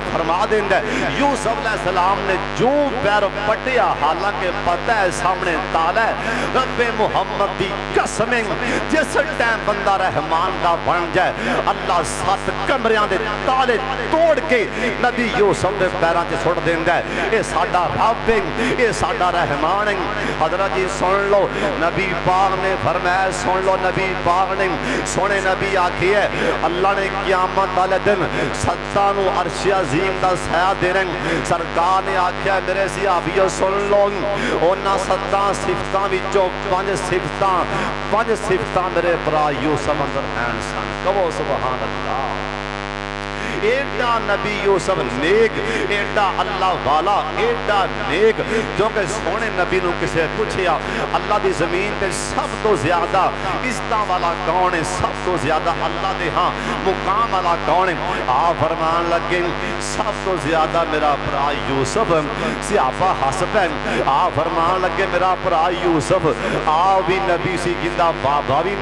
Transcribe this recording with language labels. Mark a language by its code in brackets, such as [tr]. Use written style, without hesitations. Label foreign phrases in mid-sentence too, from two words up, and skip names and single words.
[pa] فرما دیندا ہے یوسف علیہ السلام نے جو پیر پٹیا حالانکہ پتہ ہے سامنے تالا ہے رب محمد دی قسم جس ٹائم بندہ رحمان دا بن جائے اللہ 7 کمریاں دے تالے توڑ کے نبی یوسف دے پیراں تے سٹ دیندا ہے اے ساڈا رب اے ساڈا رحمان حضرت جی سن لو نبی پاک نے فرمایا سن لو نبی پاک نے سونے نبی آکھی ہے اللہ نے قیامت والے دن ستاں نو عرش عظیم دا سایہ دینا سرکار نے آکھیا میرے صحابیو سن لو انہاں 7 صفتاں وچوں 5 صفتاں میرے برا یوسف اندر ہیں سن کہو سبحان اللہ ایڈا نبی یوسف نیک ایڈا اللہ والا ایڈا نیک جو کہ سونے نبی نو کسے پوچھیا اللہ دی زمین تے سب تو زیادہ عزتاں والا کون ہے سب تو زیادہ اللہ دے ہاں مقام والا کون ہے آپ فرمان لگے سب تو زیادہ میرا برا یوسف صحابہ حسب ہے آپ فرمان لگے میرا برا یوسف آپ بھی نبی سی جندہ بابا بھی